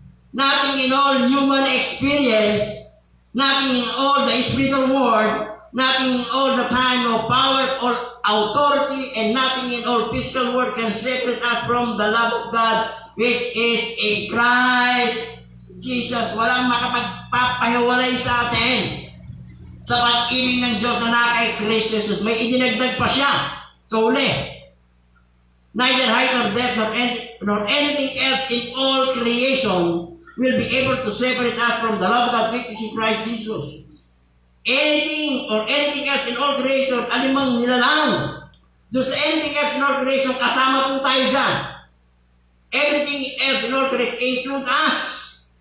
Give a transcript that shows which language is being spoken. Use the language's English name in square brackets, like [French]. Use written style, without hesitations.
[English] Nothing in all human experience, nothing in all the spiritual world, nothing in all the time, no power or authority, and nothing in all physical world can separate us from the love of God which is in Christ Jesus. [Filipino] Walang makapagpapahiwalay sa atin sa pag-ibig ng Diyos na kay Kristo Jesus. May idinagdag pa siya sa uli. [English] Neither height nor depth nor anything else in all creation will be able to separate us from the love of God which is in Christ Jesus. Anything or anything else in all creation, [Filipino] alimang nilalang. Doon sa [English] anything else in all creation, [Filipino] kasama po tayo dyan. [English] Everything else in all creation include us.